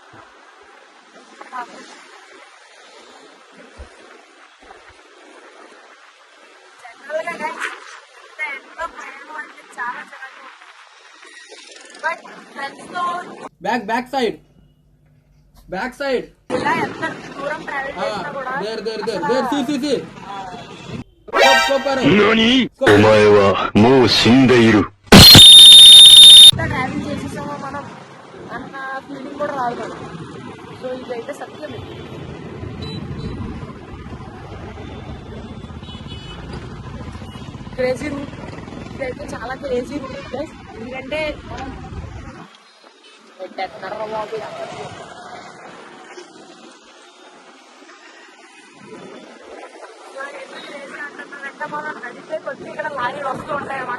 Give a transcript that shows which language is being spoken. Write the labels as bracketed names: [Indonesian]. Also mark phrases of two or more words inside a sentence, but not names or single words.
[Telugu] జనరల్గా ఎంతో ప్రయాణం అంటే చాలా చిన్నగా బట్ ఫ్రెండ్స్తో [English] back side [Telugu] ఇలా ఎంత దూరం ట్రావెల్ చేసినా కూడా దేర్ సి [Japanese] 何？お前はもう死んでいる。 [Telugu] ట్రావెల్ చేసేసామో మనం అన్న ఫీలింగ్ కూడా రాదు కదా. సో ఇదైతే సత్యం. [English] crazy route [Telugu] ఇదైతే చాలా [English] crazy route [Telugu] ప్లస్ ఎందుకంటే మనం నడిచే కొద్ది ఇక్కడ లారీలు వస్తూ ఉంటాయి అన్నమాట.